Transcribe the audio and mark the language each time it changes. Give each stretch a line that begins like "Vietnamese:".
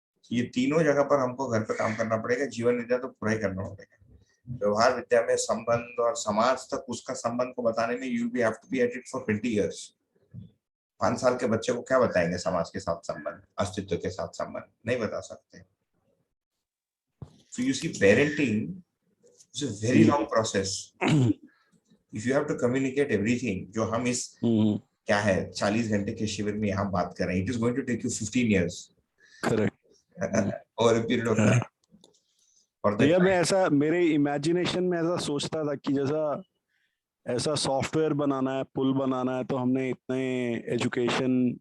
Hindi: ये तीनों जगह पर हमको घर पे काम करना पड़ेगा। जीवन विद्या तो पूरा ही करना पड़ेगा। व्यवहार विद्या में संबंध और समाज तक उसका संबंध को बताने में
English: You be have to be at it for 20 years।
Hindi: 5 साल के बच्चे को क्या बताएंगे समाज के साथ संबंध, अस्तित्व के साथ संबंध, नहीं बता सकते।
English: So you see, parenting is a very long process. If you have to communicate everything,
Hindi: जो हम इस क्या है 40 घंटे के शिविर में यहाँ बात कर रहे हैं,
English: it is going to take you 15 years. Correct. Over a period of time. और
Hindi: भैया मैं ऐसा मेरे इमेजिनेशन में ऐसा सोचता था कि जैसा ऐसा सॉफ्टवेयर बनाना है, पुल बनाना है, तो हमने इतने एजुकेशन